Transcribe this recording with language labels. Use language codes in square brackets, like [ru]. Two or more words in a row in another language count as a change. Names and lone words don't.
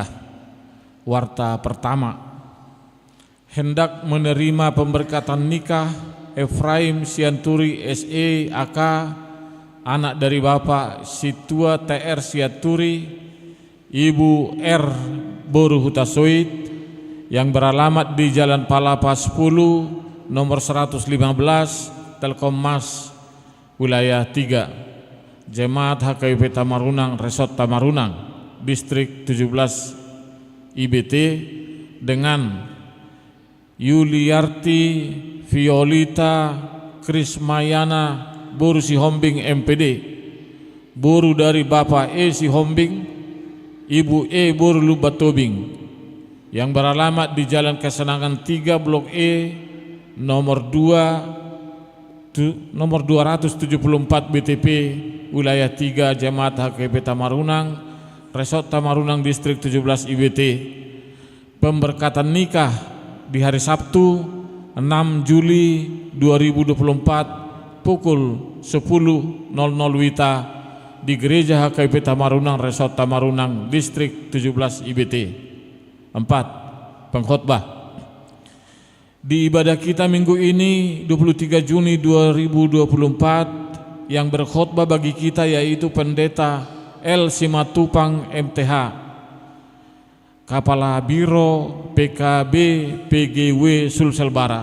[id] Warta pertama, hendak menerima pemberkatan nikah Efraim Sianturi SE AK, anak dari Bapak Situa TR Sianturi, Ibu R Boru Hutasoid, yang beralamat di Jalan Palapa 10, nomor 115, Telkom Mas, wilayah 3, Jemaat HKBP Tamarunang, Resort Tamarunang, Distrik 17 IBT, dengan Yuliarti Violita Krismayana Boru Sihombing MPD, Boru dari Bapak E Sihombing, Ibu E Boru Lubatobing, yang beralamat di Jalan Kesenangan 3 Blok E nomor 274 BTP wilayah 3 Jemaat HKBP Tamarunang, Resort Tamarunang Distrik 17 IBT. Pemberkatan nikah di hari Sabtu 6 Juli 2024 pukul 10.00 WITA di Gereja HKBP Tamarunang, Resort Tamarunang Distrik 17 IBT. 4. Pengkhotbah. Di ibadah kita minggu ini 23 Juni 2024, yang berkhotbah bagi kita yaitu Pendeta L. Simatupang MTH, Kepala Biro PKB PGW Sulsel Barat.